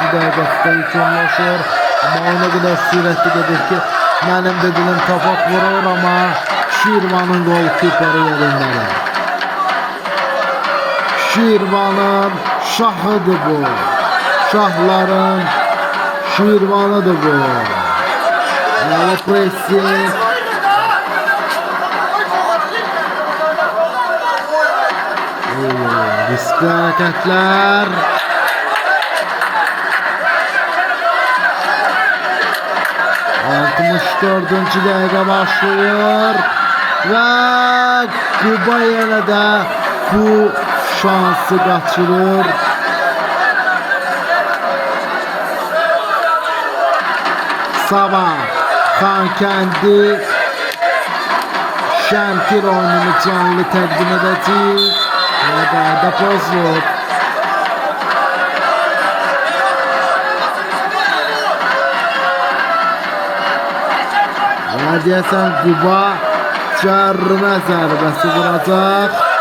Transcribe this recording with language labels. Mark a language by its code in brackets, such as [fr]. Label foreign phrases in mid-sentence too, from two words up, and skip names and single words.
[az] dəqiqəsində yekunlaşır. Amma ona qədər sürətli gedir ki, mənim də dilim topak vurur, amma Şirvanın golkiperi yerindədir. Şirvanın şahıdır bu. Şahların Şirvanıdır bu. Yolu pressing. [tr] Riskli hareketler. ...64. dakika başlıyor. Ve Kuba yine de bu şansı kaçırır. [az] Sabah Xankəndi Şəmkir oyununu canlı təqdim edəcək. Və qayda pozulub. Və deyəsən Quba cərrimə zərbəsi vuracaq.